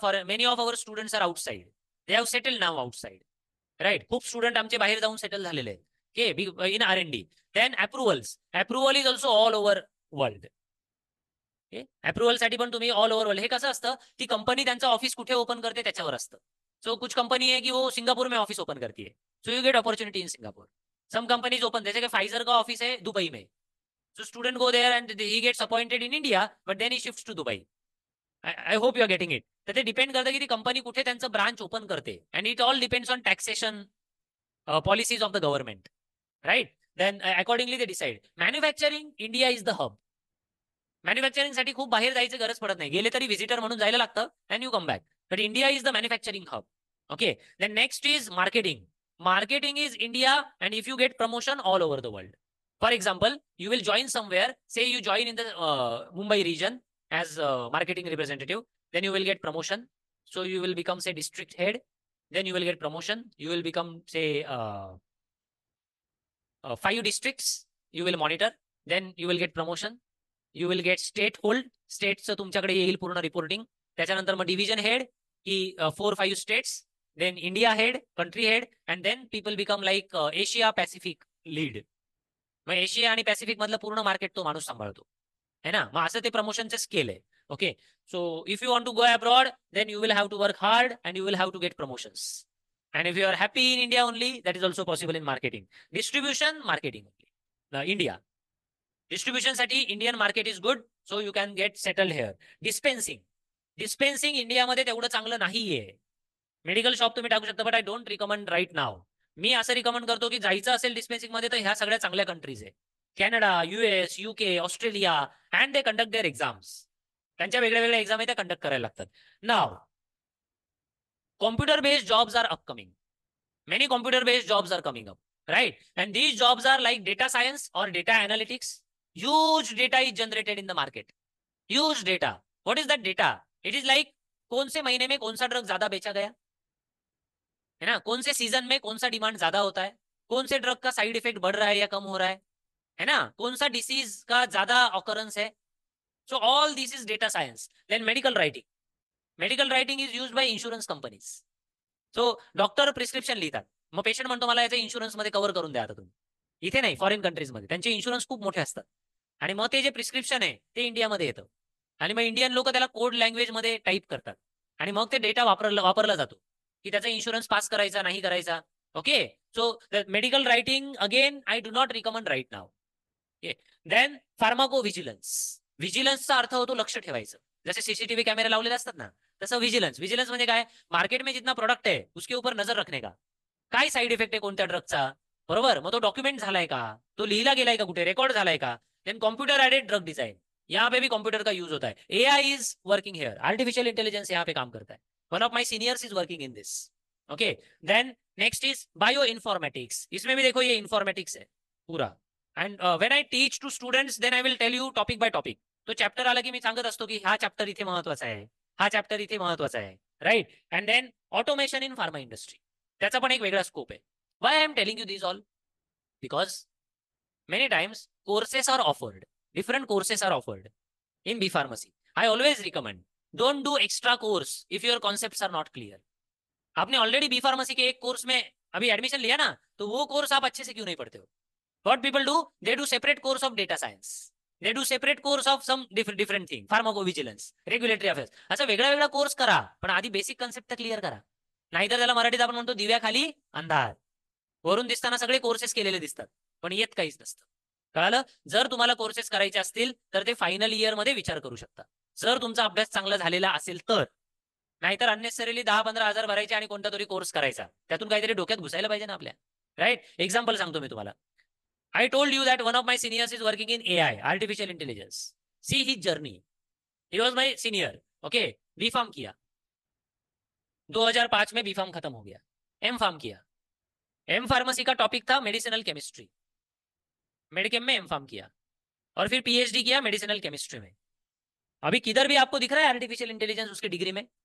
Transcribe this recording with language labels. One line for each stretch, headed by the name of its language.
English: For many of our students are outside, they have settle now outside, right?
Marathi: खूप student आमचे बाहेर जाऊन settle झालेले आहेत.
English: Okay, in R&D. Then approval is also all over world.
Marathi: Approval साठी पण तुम्ही ऑल ओव्हर वर्ल्ड. हे कसं असतं, ती कंपनी त्यांचं ऑफिस कुठे ओपन करते त्याच्यावर असतं.
Hindi: सो कुछ कंपनी है कि वो सिंगापुर में ऑफिस ओपन करती है,
English: So you get opportunity in Singapore. Some companies open,
Hindi: जैसे कि फाइजर का ऑफिस है दुबई में,
English: so student go there and he gets appointed in India, but then he shifts to Dubai. I hope you are getting it.
Marathi: तर ते depend करतं की ती कंपनी कुठे त्यांचं ब्रांच ओपन करते.
English: and it all depends on taxation policies of the government,
Marathi: right?
English: then accordingly
Marathi: ते decide. Manufacturing,
English: India is the hub.
Marathi: Manufacturing साठी खूप बाहेर जायची गरज पडत नाही, गेले तरी व्हिजिटर म्हणून जायला लागतं
English: And you come back. But India is the manufacturing hub. Okay, then next is marketing. Marketing is India, and if you get promotion all over the world. For example, you will join somewhere, say you join in the Mumbai region as a marketing representative, then you will get promotion. So you will become, say, district head. Then you will get promotion. You will become, say, 5 districts you will monitor. Then you will get promotion. You will get state hold.
Marathi: States तुमच्याकडे येईल पूर्ण reporting. त्याच्यानंतर मग division head की 4-5 states.
English: Then India head, country head, and then people become like Asia Pacific lead.
Marathi: मग Asia आणि Pacific मधलं पूर्ण मार्केट तो माणूस सांभाळतो,
Hindi: है ना?
Marathi: मग असं ते प्रमोशनचे स्केल आहे.
English: Okay, so if you want to go abroad, then you will have to work hard and you will have to get promotions. And if you are happy in India only, that is also possible in marketing. Distribution, marketing only India. Distribution साठी Indian market is good, so you can get settled here.
Marathi: डिस्पेन्सिंग इंडियामध्ये तेवढं चांगलं नाहीये. Medical shop तुम्ही टाकू शकता,
English: But I don't recommend right now.
Marathi: मी असं recommend करतो की जायचं असेल डिस्पेन्सिंग मध्ये तर ह्या सगळ्या चांगल्या कंट्रीज आहे, Canada, US, UK, Australia,
English: And they conduct their exams.
Marathi: त्यांच्या वेगळ्या वेगळ्या एक्झाम आहे त्या कंडक्ट करायला लागतात.
English: Now computer based jobs are upcoming. Many computer based jobs are coming up, right? And these jobs are like data science or data analytics. Huge data is generated in the market. Use data. What is that data? It is like
Hindi: कौन से महीने में कौन सा drug ज्यादा बेचा गया है ना, कौन से सीजन में कौन सा डिमांड ज्यादा होता है, कौन से ड्रग का साइड इफेक्ट बढ़ रहा है या कम हो रहा है ना, कौन सा डिसीज का ज्यादा ऑकरेंस है.
English: So all this is data science. Then medical writing. Medical writing is use by insurance companies.
Marathi: So doctor prescription लिहितात, मग पेशंट म्हणतो मला याचं इन्शुरन्स मध्ये कव्हर करून द्या आता तुम्ही. इथे नाही, फॉरेन कंट्रीज मध्ये त्यांचे इन्शुरन्स खूप मोठे असतात. आणि मग ते जे प्रिस्क्रिप्शन आहे ते इंडियामध्ये येतं. आणि मग इंडियन लोक त्याला कोड लँग्वेज मध्ये टाईप करतात. आणि मग ते डेटा वापरला जातो की त्याचा इन्शुरन्स पास करायचा नाही करायचा. Okay.
English: So medical writing again I do not recommend right now. Then pharmacovigilance.
Marathi: व्हिजिलन्सचा अर्थ होतो लक्ष ठेवायचं. जसे सीसीटीव्ही कॅमेरे लावलेले असतात ना, तसं व्हिजिलन्स. व्हिजिलन्स म्हणजे काय?
Hindi: मार्केट में जितना प्रोडक्ट है उसके ऊपर नजर रखने का.
Marathi: काय साइड इफेक्ट आहे कोणत्या ड्रगचा, बरोबर, मग तो डॉक्युमेंट झालाय का, तो लिहिला गेलाय का, कुठे रेकॉर्ड झालाय का.
English: Then computer aided drug design.
Hindi: यहाँ पे भी कंप्यूटर का यूज होता है.
English: AI is working here.
Hindi: Artificial intelligence यहाँ पे काम करता है.
English: One of my seniors is working in this. Okay. Then next is bio informatics.
Hindi: इसमें भी देखो ये इन्फॉर्मेटिक्स है पूरा.
English: And when I teach to students then I will tell you topic by topic.
Marathi: तो चॅप्टर आला की मी सांगत असतो की हा चॅप्टर इथे महत्वाचा आहे, हा चॅप्टर इथे महत्वाचा आहे. Right.
English: And then automation in pharma industry.
Marathi: त्याचा पण एक वेगळा स्कोप आहे.
English: Why I am telling you this all? Because many times courses are offered. Different courses are offered in B Pharmacy. I always recommend don't do extra course if your concepts are not clear.
Hindi: आपने already B pharmacy के एक course में अभी admission लिया ना, तो वो course आप अच्छे से क्यों नहीं पढ़ते हो?
English: What people do? They do separate course of data science. They do separate course of some different thing. Pharmacovigilance, regulatory affairs.
Marathi: असं वेगळा वेगळा कोर्स करा, पण आधी बेसिक कन्सेप्ट तर क्लिअर करा. नाहीतर त्याला मराठीत आपण म्हणतो दिव्याखाली अंधार. वरून दिसताना सगळे कोर्सेस केलेले दिसतात, पण येत काहीच नसतं. कळालं? जर तुम्हाला कोर्सेस करायचे असतील तर ते फायनल इयर मध्ये विचार करू शकता, जर तुमचा अभ्यास चांगला झालेला असेल तर. नाहीतर अननेसेसरीली 10-15 हजार भरायचे आणि कोणता तरी कोर्स करायचा, त्यातून काहीतरी डोक्यात घुसायला पाहिजे ना आपल्या. राईट. एक्झाम्पल सांगतो मी तुम्हाला.
English: I told you that one of my seniors is working in AI, artificial intelligence. See his journey. He was my senior. Okay.
Hindi: B farm किया, 2005 में बी फार्म खत्म हो गया. एम फार्म किया. एम फार्मेसी का topic था medicinal chemistry. Medicam में M farm किया और फिर पीएचडी किया मेडिसिनल केमिस्ट्री में. अभी किधर भी आपको दिख रहा है आर्टिफिशियल इंटेलिजेंस उसकी डिग्री में?